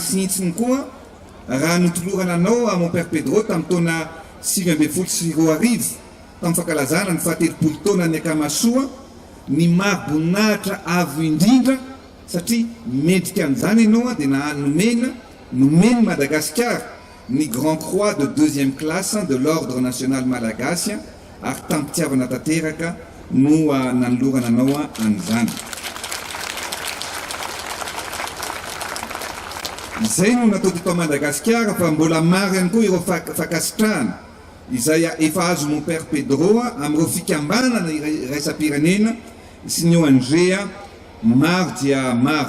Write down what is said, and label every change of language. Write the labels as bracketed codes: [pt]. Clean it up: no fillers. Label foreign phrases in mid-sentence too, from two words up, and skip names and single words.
[mg] sinitsiny koa raha notolorana anao [fr] mon Père [mg] Pedro tamin'ny taona 2024 tamin'ny fankalazana ny fahatelopolo taona ny ankamasoa ny mahaboninahitra avo indrindra satria mendrika an'izany ianao dia nomeny Madagasikara ni Grand Croix de 2e classe de l'Ordre national malagasy ary tampitiavana tanteraka no nanolorana anao an'izany. Izay no natao teto Madagasikara fa mbola maro ihany koa ireo fakasitrahana izay efa azo [fr] mon père [mg] Pedro amin'ireo fikambanana iraisam-pirenena sy ny ONG maro dia maro.